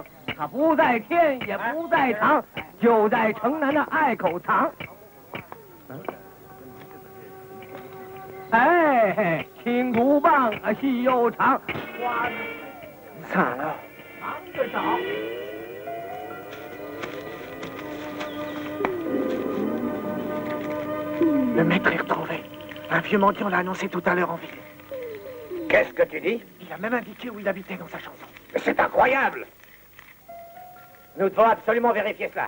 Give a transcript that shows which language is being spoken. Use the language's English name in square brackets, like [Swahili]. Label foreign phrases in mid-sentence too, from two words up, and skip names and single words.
[Chinese] 它不在天，也不在堂，就在城南的隘口藏。哎，青竹棒啊，细又长，花的惨了，忙着找。 [French] Le maître est retrouvé. Un vieux mendiant l'a annoncé tout à l'heure en ville. Qu'est-ce que tu dis? Il a même indiqué où il habitait dans sa chanson. Mais c'est incroyable! Nous devons absolument vérifier cela.